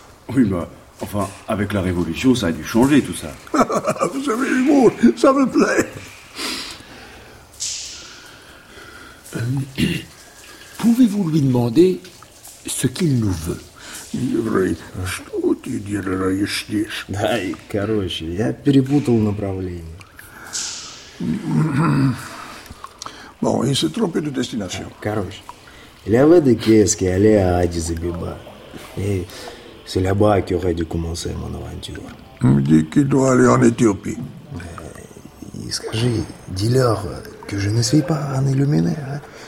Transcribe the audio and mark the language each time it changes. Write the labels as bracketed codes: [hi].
[fr] Oui, mais Enfin, avec la révolution, ça a dû changer tout ça. Vous avez eu mon, ça me plaît. Pouvez-vous lui demander ce qu'il nous veut? [ru] Что ты делаешь здесь? Да, и короче, я перепутал направление. [fr] Bon, il s'est trompé de destination. [ru] Короче, [fr] il y avait des caisses qui allaient à Addis Abeba. Et c'est là-bas qu'il aurait dû commencer mon aventure. Il me dit qu'il doit aller en Éthiopie. [ru] Скажи, [fr] dis-leur que je ne suis pas un illuminé, hein?